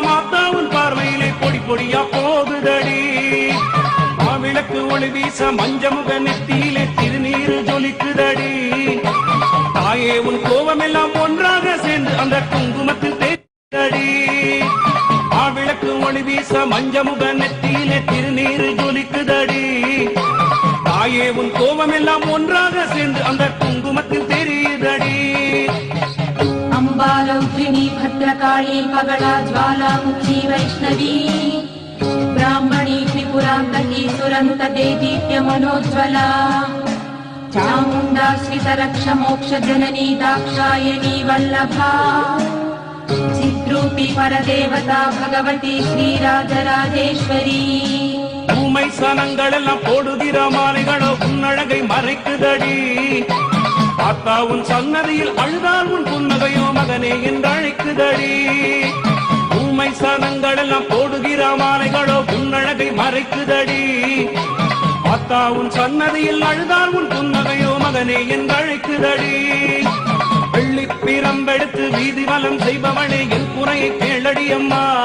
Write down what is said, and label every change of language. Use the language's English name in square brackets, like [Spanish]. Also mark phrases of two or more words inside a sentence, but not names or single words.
[Tamil] மாத்தா உன் பார்வையிலே பொடி பொடியா போகுதடி மாவிளக்கு ஒளி வீச மஞ்சமுக நெத்தியிலே திருநீரு ஜொலிக்குதடி தாயே உன் கோபமெல்லாம் ஒன்றாக சேர்ந்து அந்த குங்குமத்தில் தேடி மாவிளக்கு ஒளி வீச மஞ்சமுக நெத்தியிலே திருநீரு ஜொலிக்குதடி தாயே உன் கோபமெல்லாம் ஒன்றாக சேர்ந்து அந்த குங்குமத்தில் தெரியுதடி [Sanskrit] అంబాలౌఘ్రిణి భద్రకాళీ పగళా జ్వాలాముఖీ వైష్ణవీ బ్రాహ్మణీ త్రిపురాంతకీ సురంత దేదీప్య మనోజ్వలా చాముండాశ్రిత రక్ష మోక్ష జననీ దాక్షాయణీ వల్లభా చిద్రూపి పరదేవతా భగవతి శ్రీరాజరాజేశ్వరీ [Tamil] ஊமை சனங்களெல்லாம் போடுகிற மாலைகளோ உன்னழகை மறைக்குதடி பார்த்தா உன் சன்னதியில் அழுதால் உன் புன்னகையோ மகனே என்று அழைக்குதடி ஊமை சனங்களெல்லாம் போடுகிற மாலைகளோ உன்னழகை மறைக்குதடி பார்த்தா உன் சன்னதியில் அழுதால் உன் புன்னகையோ மகனே என்று அழைக்குதடி வெள்ளி பிரம்பெடுத்து வீதி வலம் செய்பவனே என் குறையை கேளடி அம்மா